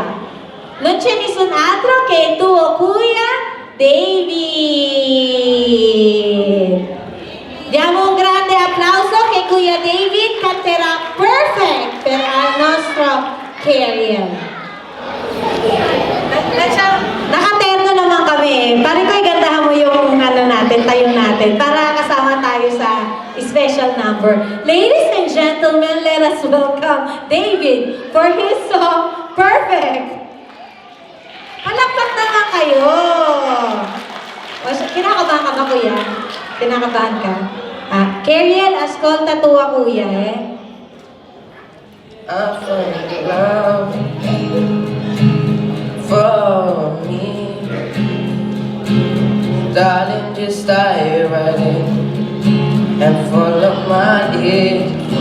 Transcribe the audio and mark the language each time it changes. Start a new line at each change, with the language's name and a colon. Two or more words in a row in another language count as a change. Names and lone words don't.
Italian: Non c'è nessun altro che il tuo cuya, David. Diamo un grande applauso che Kuya David canterà Perfect per al nostro Keriel.
Filipino: Nakaterno naman kami. Pare ko igandahan mo yung tayo natin para kasama tayo sa
English: special number. Ladies and gentlemen, let us welcome David for his song Perfect.
Filipino: Palakpak naman kayo. Kinakabahan ka ba, kuya? Kinakabahan ka?
Italian: Keriel, ascolta tua kuya,
English: I found love for me. Darling, just dive right in and follow my lead.